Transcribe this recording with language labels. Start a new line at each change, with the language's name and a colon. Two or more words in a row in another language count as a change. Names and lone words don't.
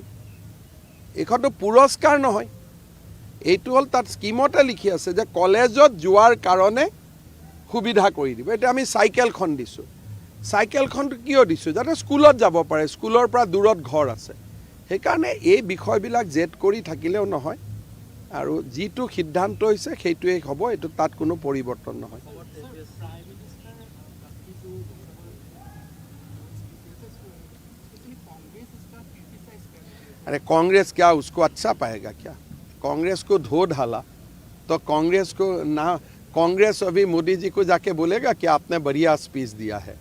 Assamese: এইখনটো পুৰস্কাৰ নহয়, এইটো হ'ল তাত স্কিমতে লিখি আছে যে কলেজত যোৱাৰ কাৰণে সুবিধা কৰি দিব। এতিয়া আমি চাইকেলখন দিছোঁ, চাইকেলখনটো কিয় দিছোঁ? যাতে স্কুলত যাব পাৰে, স্কুলৰ পৰা দূৰত ঘৰ আছে। সেইকাৰণে এই বিষয়বিলাক জেদ কৰি থাকিলেও নহয়, আৰু যিটো সিদ্ধান্ত হৈছে সেইটোৱেই হ'ব, এইটো তাত কোনো পৰিৱৰ্তন নহয়।
Hindi: अरे कांग्रेस क्या उसको अच्छा पाएगा क्या? कांग्रेस को धो डाला तो कांग्रेस को ना, कांग्रेस अभी मोदी जी को जाके बोलेगा कि आपने बढ़िया स्पीच दिया है।